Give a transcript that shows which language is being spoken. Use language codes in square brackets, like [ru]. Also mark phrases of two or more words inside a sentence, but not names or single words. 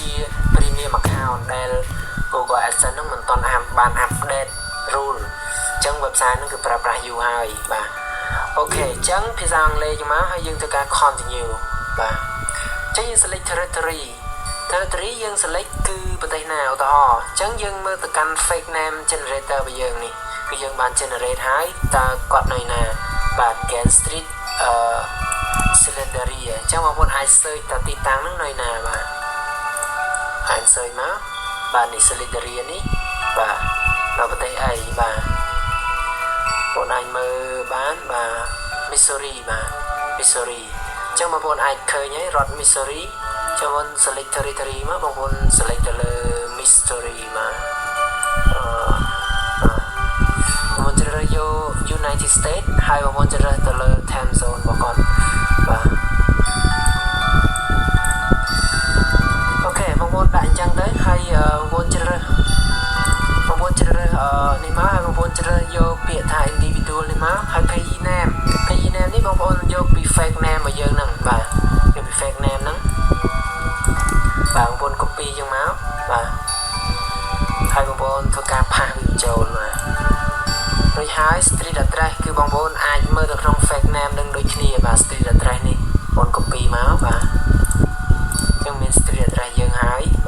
[en] premium account [km] ដែល Google AdSense នឹងមិនទាន់បាន [en] update rule [km] អញ្ចឹង website នឹងគឺប្រើប្រាស់យូរហើយបាទអូខេអញ្ចឹងភាសាអង់គ្លេសមកហើយ យើងធ្វើការ continue បាទអញ្ចឹងយើង [en] select territory [km] យើង select គឺប្រទេសណាឧទាហរណ៍អញ្ចឹងយើងមើលទៅកាន់ fake [en] name generator [km] របស់យើងនេះគឺយើងបាន generate ហើយតើគាត់នៅណាបាទ Gan Street Cylinder អញ្ចឹងបងប្អូនអាច search តើទីតាំងហ្នឹងនៅណាបាទអាច search មកបាទនេះ Cylinder នេះបាទនៅប្រទេសអីបាទបងអាចមើលបានបាទ Missouri បាទ Missouri អញ្ចឹងបងប្អូនអាចឃើញហើយរដ្ឋ Missouri ចូល [en] select territory [km] មកបងប្អូន select ទៅលើ Missouri មក បងប្អូនជ្រើសរើសយក United States ហើយបងប្អូនជ្រើសរើសទៅលើ [en] time zone [km] របស់គាត់បាទអូខេបងប្អូនដាក់អញ្ចឹងទៅហើយបងប្អូនជ្រើសរើសនេះមកហើយបងប្អូនជ្រើសយកពា ក្យថា individual នេះមកហើយ [en] page name [km] នេះបងប្អូនយកពី [en] fake name [km] របស់យើងហ្នឹងបាទយកពី [en] fake name [km] ហ្នឹងបាទបងប្អូន copy ចឹងមកបាទហើយបងប្អូនធ្វើការ paste វាចូលមករួចហើយ [en] street address [km] គឺបងប្អូនអាចមើលទៅក្នុង [en] fake name [km] នឹងដូចគ្នាបាទ [en] street address [km] នេះបងប្អូន copy មកបាទចឹងមាន [en] street address [km] យើងហើយ